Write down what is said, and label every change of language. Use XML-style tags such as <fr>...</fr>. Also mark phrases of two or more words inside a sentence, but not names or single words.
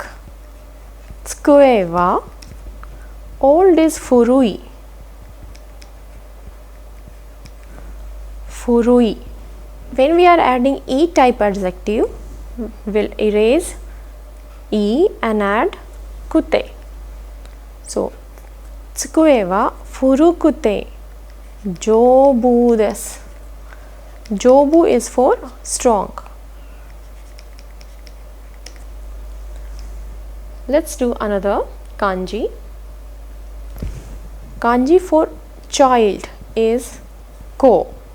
<ja>机は</ja> <en>old is</en> <ja>furui. Furui.</ja> <en>When we are adding e type adjective, we'll erase e and add kute.</en> <ja>So 机は古くて丈夫です.</ja> <en>Jobu is for strong. Let's do another kanji. Kanji for child is ko.</en>